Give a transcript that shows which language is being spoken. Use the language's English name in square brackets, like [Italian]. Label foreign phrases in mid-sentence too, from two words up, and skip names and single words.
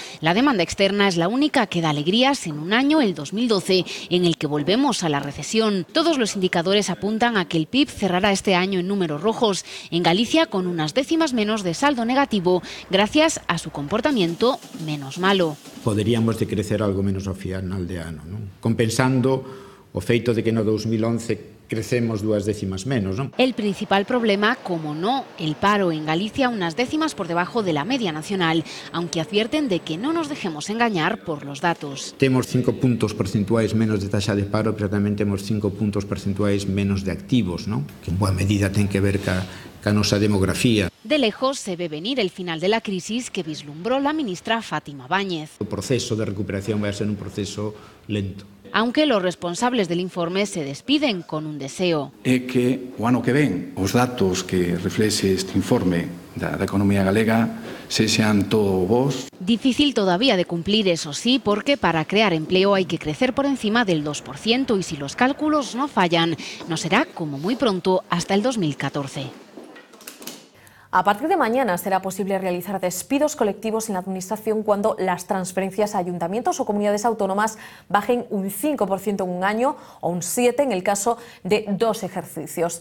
[Spanish] La demanda externa es la única que da alegrías en un año, el 2012, en el que volvemos a la recesión. Todos los indicadores apuntan a que el PIB cerrará este año en números rojos, en Galicia con unas décimas menos de saldo negativo, gracias a su comportamiento menos malo. [Galician] Poderíamos decrecer algo menos ao final de ano, non? Compensando o feito de que no 2011 crecemos 2 décimas menos, ¿no? [Spanish] El principal problema, como no, el paro en Galicia unas décimas por debajo de la media nacional, aunque advierten de que no nos dejemos engañar por los datos. [Galician] Temos 5 puntos percentuais menos de taxa de paro, pero tamén temos 5 puntos percentuais menos de activos, ¿no? Que en boa medida ten que ver ca nosa demografía. [Spanish] De lejos se ve venir el final de la crisis que vislumbró la ministra Fátima Báñez. [Galician] O proceso de recuperación vai ser un proceso lento. [Spanish] Aunque los responsables del informe se despiden con un deseo. [Galician] É que o ano que ven os datos que reflexe este informe da economía galega sexan todo bons. [Spanish] Difícil todavía de cumplir, eso sí, porque para crear empleo hay que crecer por encima del 2% y si los cálculos no fallan, no será como muy pronto hasta el 2014. A partir de mañana será posible realizar despidos colectivos en la Administración cuando las transferencias a ayuntamientos o comunidades autónomas bajen un 5% en un año o un 7% en el caso de 2 ejercicios.